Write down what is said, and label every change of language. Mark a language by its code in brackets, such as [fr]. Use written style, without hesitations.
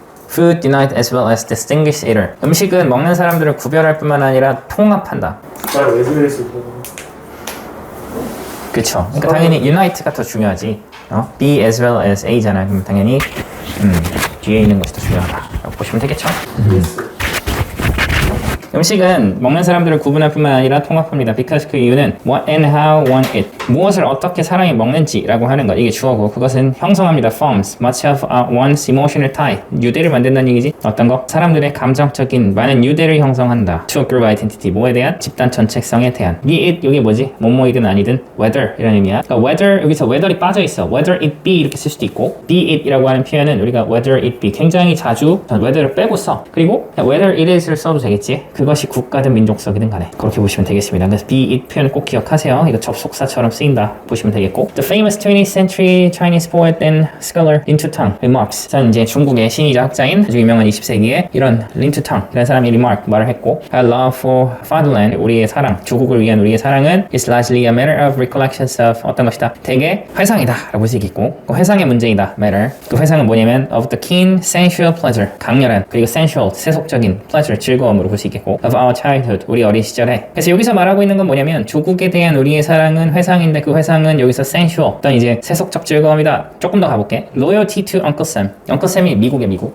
[en] Food unite as well as distinguish eater. [ko] 음식은 먹는 사람들을 구별할 뿐만 아니라 통합한다. 말 외술에서 그쵸. 그러니까 당연히 unite가 더 중요하지. B as well as A잖아. 그럼 당연히 뒤에 있는 것이 더 중요하다라고 보시면 되겠죠. 음식은 먹는 사람들을 구분할 뿐만 아니라 통합합니다. [en] because [ko] 그 이유는 [en] what and how one eat. [ko] 무엇을 어떻게 사람이 먹는지라고 하는 것. 이게 주어고 그것은 형성합니다. [en] forms much of one's emotional tie. [ko] 유대를 만든다는 얘기지. 어떤 거? 사람들의 감정적인 많은 유대를 형성한다. [en] to a group identity. [ko] 뭐에 대한? 집단 전체성에 대한. be it 이게 뭐지? 뭐뭐이든 아니든 whether 이런 의미야. 그러니까 whether 여기서 whether이 빠져 있어. whether it be 이렇게 쓸 수도 있고 be it이라고 하는 표현은 우리가 whether it be 굉장히 자주 whether를 빼고 써. 그리고 whether it is를 써도 되겠지. 그것이 국가든 민족성이든 간에 그렇게 보시면 되겠습니다. 그래서 be it 표현 꼭 기억하세요. 이거 접속사처럼 쓰인다 보시면 되겠고 [en] The famous 20th century Chinese poet and scholar Lin Tutang remarks. [ko] 전 이제 중국의 신이자 학자인 아주 유명한 20세기에 이런 Lin Tutang 이라는 사람이 remark 말을 했고 [en] Our love for fatherland [ko] 우리의 사랑 조국을 위한 우리의 사랑은 [en] is largely a matter of recollections of [ko] 어떤 것이다 대개 회상이다 라고 볼 수 있겠고 그 회상의 문제이다 matter 그 회상은 뭐냐면 [en] of the keen sensual pleasure [ko] 강렬한 그리고 sensual 세속적인 pleasure 즐거움으로 볼 수 있겠고 [en] of our childhood [ko] 우리 어린 시절에 그래서 여기서 말하고 있는 건 뭐냐면 조국에 대한 우리의 사랑은 회상인데 그 회상은 여기서 sensual 어떤 이제 세속적 즐거움이다 조금 더 가볼게 [en] loyalty to Uncle Sam [ko] Uncle Sam이 미국의